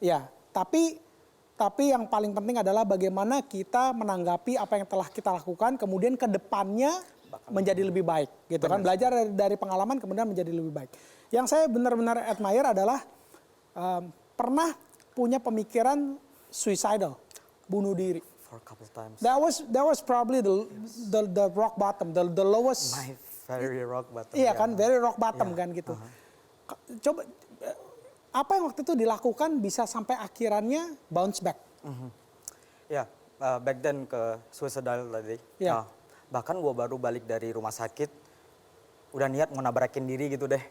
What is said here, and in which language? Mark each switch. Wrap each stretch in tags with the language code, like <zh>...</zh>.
<id>Ya, tapi yang paling penting adalah bagaimana kita menanggapi apa yang telah kita lakukan, kemudian ke depannya menjadi lebih baik, gitu kan? Belajar dari pengalaman kemudian menjadi lebih baik. Yang saya benar-benar admire adalah pernah punya pemikiran suicidal, bunuh diri.</id> <en>For a couple times. That was probably the rock bottom, the lowest. My very rock bottom. Iya ya. kan, very rock bottom</en> <id>kan gitu. Coba apa yang waktu itu dilakukan bisa sampai akhirannya bounce back? Ya,</id> <en>back then</en> <id>ke suicidal tadi. Iya. Nah, bahkan gue baru balik dari rumah sakit, udah niat mau nabrakin diri gitu deh.</id>